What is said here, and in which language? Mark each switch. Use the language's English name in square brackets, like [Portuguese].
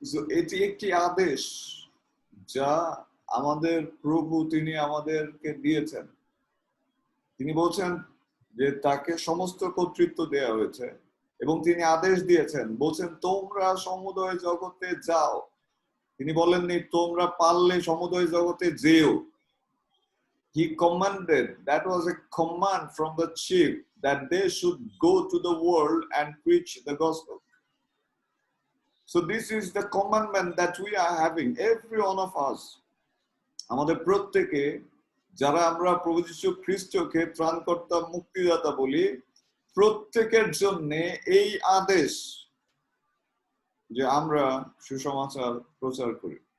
[Bangla] এটি একটি আদেশ যা আমাদের প্রভু তিনি আমাদেরকে দিয়েছেন। তিনি বলছেন যে তাকে সমস্ত কর্তৃত্ব দেয়া হয়েছে এবং তিনি আদেশ দিয়েছেন, বলছেন তোমরা সমুদয় জগতে যাও। তিনি বলেননি তোমরা পারলে সমুদয় জগতে যেও। [English] He commanded, that was a command from the chief, that they should go to the world and preach the gospel. So this is the commandment that we are having, every one of us. [Bangla] আমাদের প্রত্যেকে যারা আমরা প্রভু যীশু খ্রিস্টকে ত্রাণকর্তা মুক্তিদাতা বলি, প্রত্যেকের জন্য এই আদেশ যে আমরা সুসমাচার প্রচার করি।